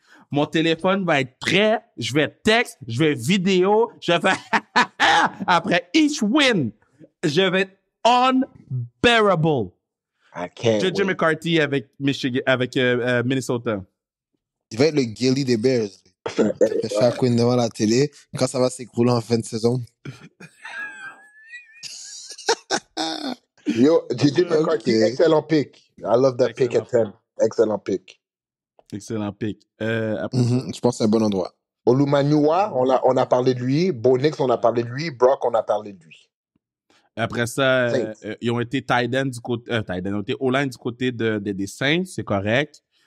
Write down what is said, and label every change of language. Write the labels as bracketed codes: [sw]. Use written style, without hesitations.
[fr] Mon téléphone va être prêt, je vais texte, je vais vidéo, je vais faire après [en] each win, [fr] je vais être unbearable. JJ McCarthy avec Minnesota. Il va être le Gilly des Bears. Chaque win devant la télé, quand ça va s'écrouler en fin de saison. [en] Yo, JJ McCarthy, excellent pick. I love that pick at 10. Excellent pick. Excellent pick. [fr] Je pense que c'est un bon endroit. Olumaniwa, on a parlé de lui. Bo Nix, on a parlé de lui. Brock, on a parlé de lui. Après ça, ils ont été tight end du côté... ils ont été O-line du côté des Saints, c'est correct.